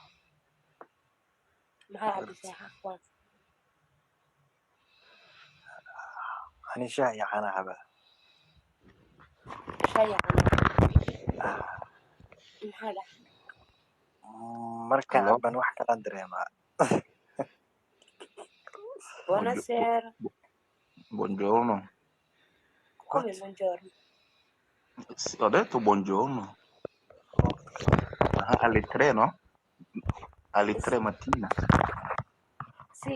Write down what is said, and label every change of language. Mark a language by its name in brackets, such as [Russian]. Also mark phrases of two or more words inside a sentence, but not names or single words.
[Somali] Maxaa cabisay xaqwaas? ani shaah iyo caana caba Shay cana. Maxaa dhax? markaan caban wax kalaan dareemaa [Italian] Buonasera. Buongiorno. Come buongiorno? Ho detto buongiorno. Alle 3, no? Alle 3 mattina. Sì.